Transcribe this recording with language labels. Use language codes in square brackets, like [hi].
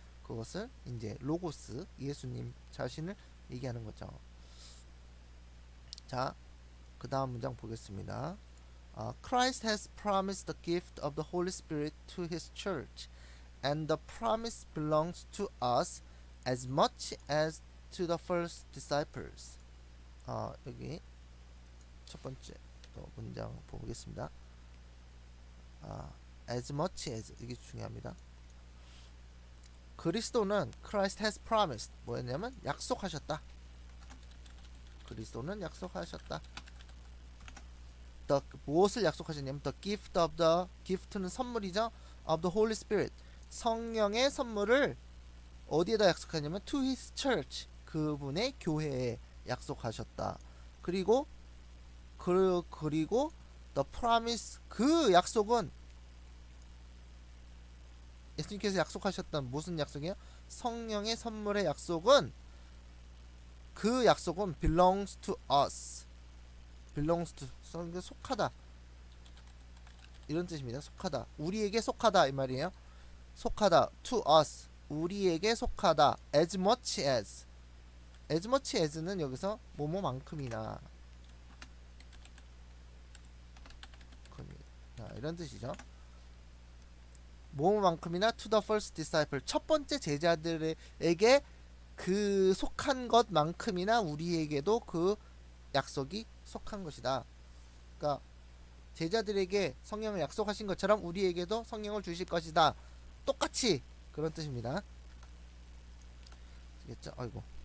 [ko] 그것을 이제 로고스 예수님 자신을 얘기하는 거죠. 자, 그 다음 문장 보겠습니다. [en] Christ has promised the gift of the Holy Spirit to His church, and the promise belongs to us as much as to the first disciples. [ko] 여기 첫 번째 문장 보겠습니다. as much as 이게 중요합니다. 그리스도는 [en] Christ has promised [ko] 뭐였냐면 약속하셨다. 그리스도는 약속하셨다. 무엇을 약속하셨냐면 gift는 선물이죠. [en] of the Holy Spirit [ko] 성령의 선물을 어디에다 약속하냐면 [en] to his church [ko] 그분의 교회에 약속하셨다. 그리고 the promise 그 약속은 예수님께서 약속하셨던 무슨 약속이에요? 성령의 선물의 약속은 그 약속은 [en] belongs to us. [ko] belongs to 속하다. 이런 뜻입니다. 속하다. 우리에게 속하다 이 말이에요. 속하다. [en] to us. [ko] 우리에게 속하다. as much as. as much as는 여기서 뭐뭐만큼이나 이런 뜻이죠. 뭐뭐만큼이나 [en] to the first disciple. [ko] 첫 번째 제자들에게 그 속한 것만큼이나 우리에게도 그 약속이 속한 것이다. 그러니까 제자들에게 성령을 약속하신 것처럼 우리에게도 성령을 주실 것이다. 똑같이 그런 뜻입니다. 알겠죠? 아이고.